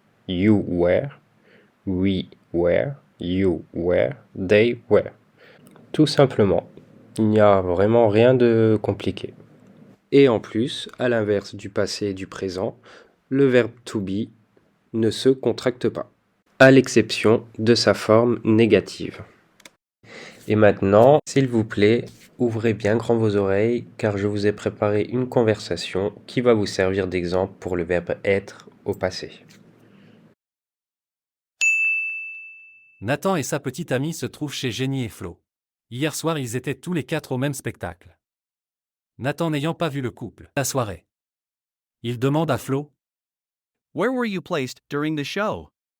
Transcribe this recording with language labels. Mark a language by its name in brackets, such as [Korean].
[English] You were, we were, you were, they were. [French] Tout simplement. Il n'y a vraiment rien de compliqué. Et en plus, à l'inverse du passé et du présent, le verbe to be ne se contracte pas, à l'exception de sa forme négative. Et maintenant, s'il vous plaît, ouvrez bien grand vos oreilles, car je vous ai préparé une conversation qui va vous servir d'exemple pour le verbe être au passé. Nathan et sa petite amie se trouvent chez Jenny et Flo. Hier soir, ils étaient tous les 4 au même spectacle. Nathan n'ayant pas vu le couple la soirée, il demande à Flo: [English] Where were you placed during the show?